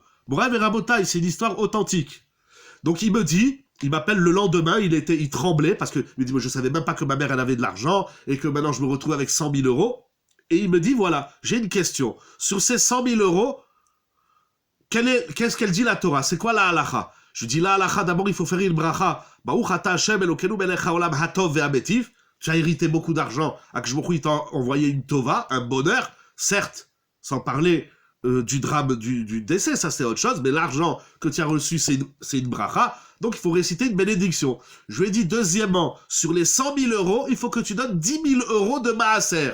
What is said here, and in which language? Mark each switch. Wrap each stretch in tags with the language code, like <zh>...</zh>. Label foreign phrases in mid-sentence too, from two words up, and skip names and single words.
<fr>Bref, et Rabotaï, c'est une histoire authentique. Donc, il m'appelle le lendemain, il tremblait, parce que, il me dit, moi, je savais même pas que ma mère, elle avait de l'argent, et que maintenant, je me retrouve avec 100 000 euros. Et il me dit, voilà, j'ai une question. Sur ces 100 000 euros, qu'est-ce qu'elle dit la Torah? C'est quoi la halacha? Je dis la halacha, d'abord, il faut faire une bracha.</fr> <he>ברוך אתה השם אלוקינו מלך העולם הטוב והמטיב.</he> <fr>Tu as hérité beaucoup d'argent. Akshbochu, il t'a envoyé une tova, un bonheur. Certes, sans parler du drame du décès, ça c'est autre chose, mais l'argent que tu as reçu, c'est une bracha. Donc, il faut réciter une bénédiction. Je lui ai dit, deuxièmement, sur les 100 000 euros, il faut que tu donnes 10 000 euros de maaser.</fr>